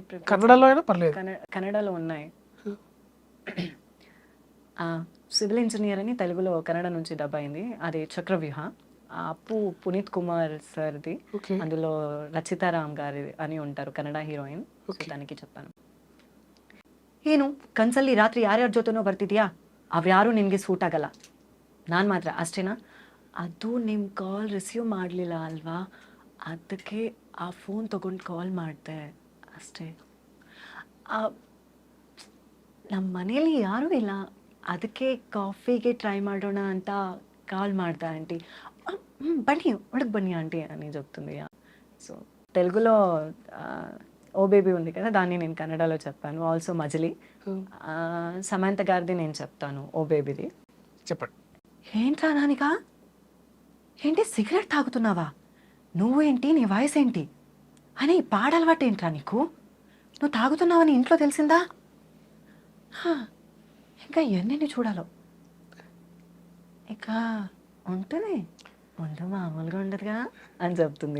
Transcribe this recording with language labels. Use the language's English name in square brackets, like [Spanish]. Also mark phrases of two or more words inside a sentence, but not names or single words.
[Telugu] కన్నడలో అయినా పర్లేదు. కన్నడలో ఉన్నాయి. [English] civil engineer [Telugu] అని తెలుగులో కన్నడ నుంచి డబ్ అయింది. అది 'చక్రవ్యూహ'. అప్పు పునీత్ కుమార్ సార్‌ది. ఓకే. అందులో రచితారామ్ గారి అని ఉంటారు కన్నడ హీరోయిన్. సో, ఓకే. తనకి చెప్పాను. [Kannada] ಏನು ಕನ್ಸಲ್ಲಿ ರಾತ್ರಿ ಯಾರ್ಯಾರ ಜೊತೆನೋ ಬರ್ತಿದ್ಯಾ ಅವ್ಯಾರು ನಿನಗೆ ಸೂಟ್ ಆಗಲ್ಲ ನಾನು ಮಾತ್ರ ಅಷ್ಟೇನಾ ಅದು ನಿಮ್ಮ [English] call receive [Kannada] ಮಾಡಲಿಲ್ಲ ಅಲ್ವಾ ಅದಕ್ಕೆ ಆ ಫೋನ್ ತೊಗೊಂಡು ಕಾಲ್ ಮಾಡಿದೆ ಅಷ್ಟೇ ನಮ್ಮ ಮನೇಲಿ ಯಾರೂ ಇಲ್ಲ ಅದಕ್ಕೆ ಕಾಫಿಗೆ ಟ್ರೈ ಮಾಡೋಣ ಅಂತ ಕಾಲ್ ಮಾಡ್ದೆ ಆಂಟಿ ಬನ್ನಿ ಒಳಗೆ ಬನ್ನಿ [Telugu] ఆంటీ అని చెప్తుంది. సో తెలుగులో ఓ బేబీ ఉంది కదా దాన్ని నేను కన్నడలో చెప్పాను. ఆల్సో మజిలీ హ్మ్. సమంత గారిది నేను చెప్తాను ఓ బేబీది. చెప్పండి. ఏంట్రా నానిక ఏంటి సిగరెట్ తాగుతున్నావా నువ్వేంటి నీ వయసు ఏంటి అని పాడలవాటు ఏంట్రా నీకు నువ్వు తాగుతున్నావని ఇంట్లో తెలిసిందా హా, ఇంకా ఎన్నెన్ని చూడాలో ఇక ఉంటుంది ముందు మామూలుగా ఉండదుగా అని చెప్తుంది.